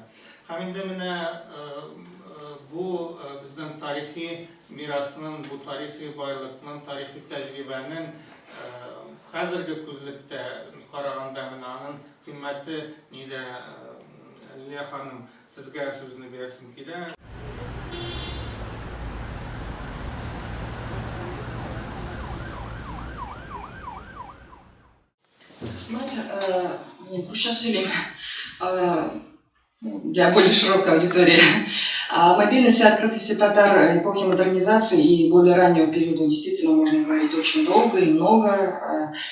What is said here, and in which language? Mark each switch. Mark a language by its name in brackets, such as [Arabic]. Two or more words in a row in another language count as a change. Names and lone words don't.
[Tatar] Һәм инде менә бу безнең тарихи мирасның, бу тарихи байлыкның, тарихи тәҗрибәнең хәзерге күзлектә караганда менә аның кыйммәте нидә? Лилия ханым, сезгә сүзне бирәсем килә. [Russian] Сейчас или для более широкой аудитории. О мобильности и открытости татар эпохи модернизации и более раннего периода действительно можно говорить очень долго и много.